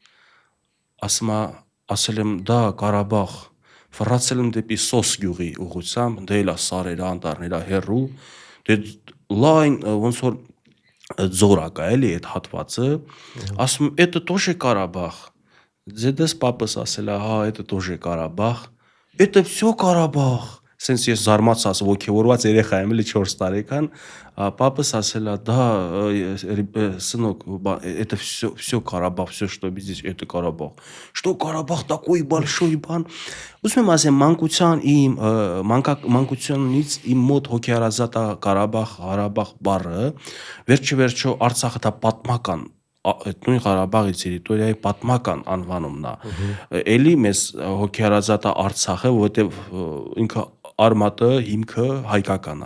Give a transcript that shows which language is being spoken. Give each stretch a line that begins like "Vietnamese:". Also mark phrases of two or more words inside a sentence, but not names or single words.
Armenian: ասել եմ դա Ղարաբաղ, ֆռացել եմ դեպի Սոս գյուղի ուղղությամբ, դե էլա Սարերը, անտառները հեռու, դե լայն ոնց որ ձորակա էլի այդ հատվածը, ասում եմ էդը
Russian: тоже Карабах,
Armenian: Ձեդես պապս ասել է, հա,
Russian: это тоже Карабах, это все Карабах։
Armenian: Սենց ես զարմացած ոգևորված երեխա եմ, էլի 4 տարեկան, պապս ասել է, դա
Russian: сынок, это все Карабах, все что здесь это Карабах։ Что Карабах такой большой
Armenian: բան։ Ուզում եմ ասեմ մանկությունից իմ մոտ հոգեարազատ է Ղարաբաղ բառը, վերջը Արցախը դա պատմական այդ նույն Ղարաբաղի տերիտորիայի պատմական անվանումն է։ Էլի մեզ հոգեարազատ է Արցախը, որովհետև ինքը արմատը հիմքը հայկական է։